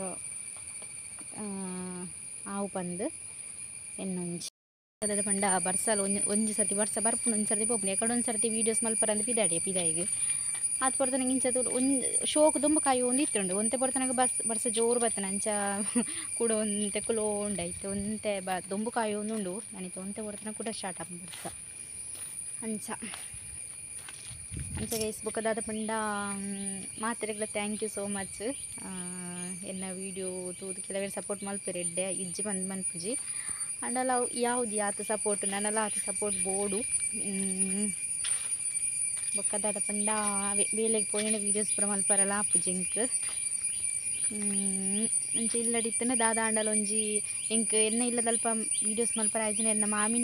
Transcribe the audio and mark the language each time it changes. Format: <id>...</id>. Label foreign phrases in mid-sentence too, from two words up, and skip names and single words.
<tcy>ಆವು ಪಂದ್ ಎನ್ನೊಂಜಿ ಅದ ಪಂಡ ಬರ್ಸಲ್ ಒಂಜಿ ಸರ್ತಿ ಬರ್ಸ ಬರ್ಪುನ ಒಂದು ಸರ್ತಿ ಪೋಪುನ ಎಕಡೆ ಒಂದು ಸರ್ತಿ ವೀಡಿಯೋಸ್ ಮಲ್ಪರಂದು ಪಿದಾಯಿಗೆ ಅದು ಪಡ್ತ ನಂಗೆ ಇಂಚದು ಒಂದು ಶೋಕ್ ದುಂಬು ಕಾಯಿ ಒಂದು ಇತ್ತುಂಡು ಒಂತೆ ಪಡ್ತ ನಂಗೆ ಬರ್ಸ ಜೋರು ಬರ್ತನೆ ಅಂಚ ಕೂಡ ಒಂತೆ ಕುಲೋ ಉಂಡಾಯ್ತು ಒಂತೆ ದುಂಬು ಕಾಯಿ ಒಂದುಂಡು ನಾನಿತ್ತು ಒಂತೆ ಪಡ್ತನ ಕೂಡ ಸ್ಟಾರ್ಟ್ ಆಪ ಬರ್ಸ ಅಂಚ ಗೈಸ್ ಬೊಕ್ಕದಾದ ಪಂಡ ಮಾತೆರೆಗ್ಲ</tcy> <en>thank you so much</en> <tcy>ಎನ್ನ ವೀಡಿಯೋ ತೂದು ಕೆಲವೇರು ಸಪೋರ್ಟ್ ಮಲ್ಪೆರೆಡ್ಡೆ ಇಜ್ಜಿ ಬಂದು ಮನ್ಪುಜಿ ಅಂಡಲ ಯಾವ್ದು ಆತ ಸಪೋರ್ಟ್ ನನ್ನಲ್ಲ ಆತ ಸಪೋರ್ಟ್ ಬೋಡು ಬೊಕ್ಕದಾದ ಪಂಡ ಬೇಲೆಗೆ ಪೋಯಿನ ವೀಡಿಯೋಸ್ ಪೂರ ಮಲ್ಪರಲ್ಲ ಆಪುಜಿ ಎಂಕ್ ಅಂಚೆ ಇಲ್ಲಡಿತ್ತನ ದಾದ ಆಂಡಲ ಒಂಜಿ ಎಂಕ್ ಎನ್ನ ಇಲ್ಲದ ಅಲ್ಪ ವೀಡಿಯೋಸ್ ಮಲ್ಪರ ಆಯ್ತು ಎನ್ನ ಮಾಮಿನ</tcy>